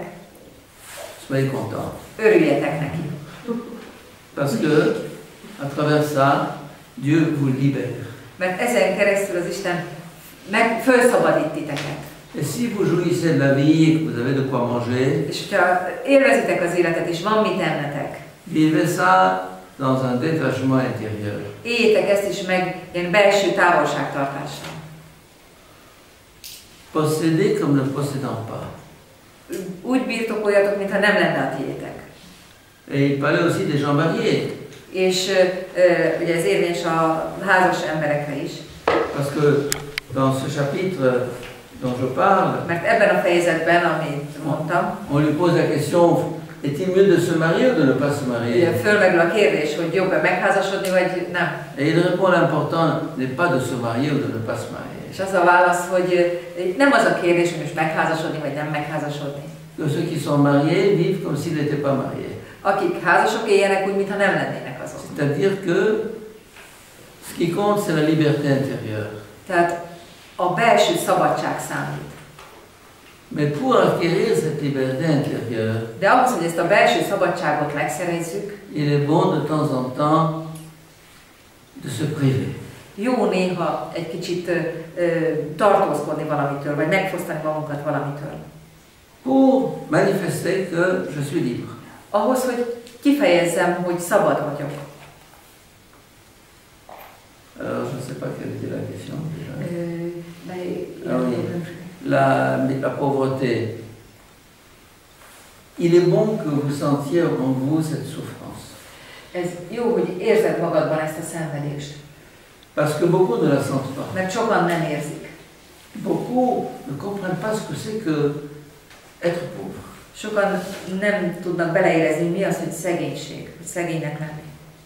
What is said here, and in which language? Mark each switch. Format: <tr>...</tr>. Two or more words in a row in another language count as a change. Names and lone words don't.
<fr>soyez content.</fr> <hu>örüljetek neki.</hu> <fr>Parce que, à travers ça, Dieu vous libère.</fr> <hu>Mert ezen keresztül az Isten felszabadít titeket.</hu> <fr>Et si vous jouissez de la vie et que vous avez de quoi manger,</fr> <hu>És hogyha élvezitek az életet, és van mit ennetek,</hu> <fr>vivez ça dans un détachement intérieur.</fr> <hu>éljétek ezt is meg ilyen belső távolságtartással.</hu> <fr>Possédez comme ne possédant pas.</fr> <hu>Úgy birtokoljatok, mintha nem lenne a tiétek.</hu> <fr>Et il parlait aussi des gens mariés.</fr> <hu>És ugye ez érvényes a házas emberekre is.</hu> <fr>Parce que dans ce chapitre dont je parle,</fr> <hu>Mert ebben a fejezetben, amit mondtam,</hu> <fr>on lui pose la question, est-il mieux de se marier ou de ne pas se</fr> <hu>ugye</hu> <fr>marier?</fr> <hu>fölmerül a kérdés, hogy jobb-e megházasodni, vagy nem.</hu> <fr>Et il répond, l'important n'est pas de se marier ou de ne pas se marier.</fr> <hu>És az a válasz, hogy nem az a kérdés, hogy most megházasodni, vagy nem megházasodni.</hu> <fr>Que ceux qui sont mariés vivent comme s'ils n'étaient pas mariés.</fr> <hu>Akik házasok éljenek úgy, mintha nem lennének azok.</hu> <fr>C'est-à-dire que ce qui compte, c'est la liberté intérieure.</fr> <hu>Tehát a belső szabadság számít.</hu> <fr>Mais pour acquérir cette liberté intérieure,</fr> <hu>De ahhoz, hogy ezt a belső szabadságot megszerezzük,</hu> <fr>il est bon de temps en temps de se priver.</fr> <hu>jó néha egy kicsit tartózkodni valamitől, vagy megfosztani magunkat valamitől.</hu> <fr>Pour manifester que je suis libre.</fr> <hu>Ahhoz, hogy kifejezzem, hogy szabad vagyok.</hu> <fr>Alors, je ne sais pas quelle était la question déjà. Ah oui. La pauvreté. Il est bon que vous sentiez en vous cette souffrance.</fr> <hu>Ez jó, hogy érzed magadban ezt a szenvedést.</hu> <fr>Parce que beaucoup ne la sentent pas.</fr> <hu>Mert sokan nem érzik.</hu> <fr>Beaucoup ne comprennent pas ce que c'est que être pauvre.</fr> <hu>Sokan nem tudnak beleérezni, mi az, hogy szegénység, hogy szegénynek lenni.</hu>